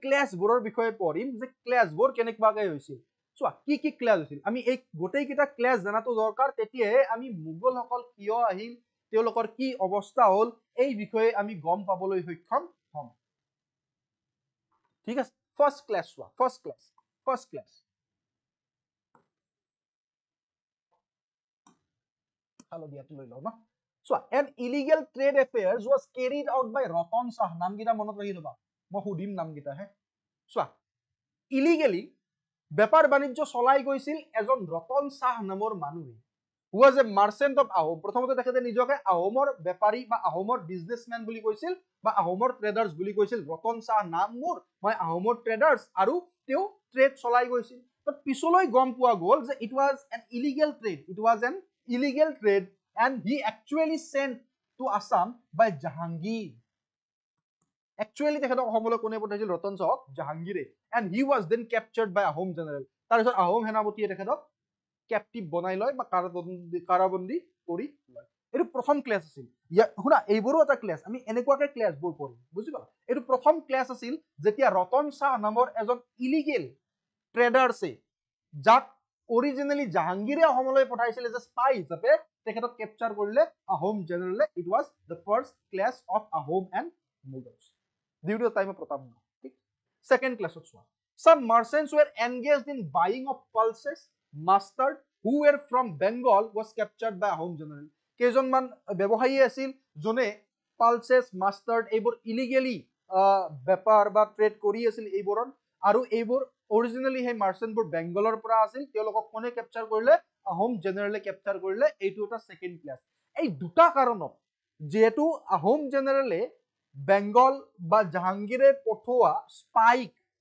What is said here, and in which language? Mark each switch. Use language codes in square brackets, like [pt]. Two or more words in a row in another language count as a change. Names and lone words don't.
[as] ক্লাছবোৰৰ বিষয়ে পঢ়িম যে ক্লাছবোৰ কেনেকুৱাকে হৈছিল চোৱা কি ক্লাছ হৈছিল আমি এই গোটেইকেইটা ক্লাছ জনাটো দৰকাৰ তেতিয়াহে আমি মোগলসকল কিয় আহিল তেওঁলোকৰ কি অৱস্থা হ'ল এই বিষয়ে আমি গম পাবলৈ সক্ষম হ'ম ঠিক আছে ফাৰ্ষ্ট ক্লাছ চোৱা ফাৰ্ষ্ট ক্লাছ হালধীয়াটো লৈ লওঁ ন চোৱা [en] an illegal trade affairs was carried out by [as] ৰতন শাহ নামকেইটা মনত ৰাখি ল'বা মই সুধিম নামকেইটা হে চোৱা ইলিগেলি বেপাৰ বাণিজ্য চলাই গৈছিল এজন ৰতন শাহ নামৰ মানুহে [en] who was a merchant of [as] আহোম প্ৰথমতে তেখেতে নিজকে আহোমৰ বেপাৰী বা আহোমৰ বিজনেছমেন বুলি কৈছিল বা আহোমৰ ট্ৰেডাৰ্ছ বুলি কৈছিল ৰতন শাহ নাম মোৰ মই আহোমৰ ট্ৰেডাৰ্ছ আৰু তেওঁ ট্ৰেড চলাই গৈছিল বাট পিছলৈ গম পোৱা গ'ল যে [en] it was an illegal trade and he actually sent to Assam by Jahangir. Actually, [as] তেখেতক অসমলৈ কোনে পঠাইছিল ৰতন শাহক জাহাংগীৰে [en] and he was then captured by Ahom general. [as] তাৰপিছত আহোম সেনাপতিয়ে তেখেতক কেপটিভ বনাই লয় বা কাৰাবন্দী কৰি লয় এইটো প্ৰথম ক্লাছ আছিল শুনা এইবোৰো এটা ক্লাছ আমি এনেকুৱাকে ক্লাছবোৰ পঢ়িম বুজি পালা এইটো প্ৰথম ক্লাছ আছিল যেতিয়া ৰতন শাহ নামৰ এজন ইলিগেল ট্ৰেডাৰ্ছে যাক অৰিজিনেলি জাহাংগীৰে অসমলৈ পঠাইছিলে যে স্পাই হিচাপে তেখেতক কেপচাৰ কৰিলে আহোম জেনেৰেলে [en] it was the first class of Ahom and Mughals due to time of Pratap [as] ঠিক সেকেন্ড ক্লাছত চোৱা [en] some merchants were engaged in buying of pulses mustard who were from Bengal was captured by Ahom general [as] কেইজনমান ব্যৱসায়ী আছিল যোনে [en] pulses mustard [as] এইবোৰ ইলিগেলি বেপাৰ বা ট্ৰেড কৰি আছিল এইবোৰত আৰু এইবোৰ অৰিজিনেলি সেই মাৰ্চেণ্টবোৰ বেংগলৰ পৰা আছিল তেওঁলোকক কোনে কেপচাৰ কৰিলে আহোম জেনেৰেলে কেপচাৰ কৰিলে এইটো এটা সেকেন্ড ক্লাছ এই দুটা কাৰণত যেহেতু আহোম জেনেৰেলে বেংগল বা জাহাংগীৰে পঠোৱা স্পাইক